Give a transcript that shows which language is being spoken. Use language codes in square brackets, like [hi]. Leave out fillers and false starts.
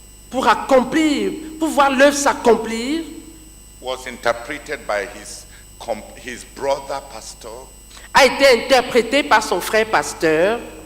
[fr] pour accomplir, pour voir l'œuvre s'accomplir, [en] was interpreted by his brother pastor [fr] a été interprété par son frère pasteur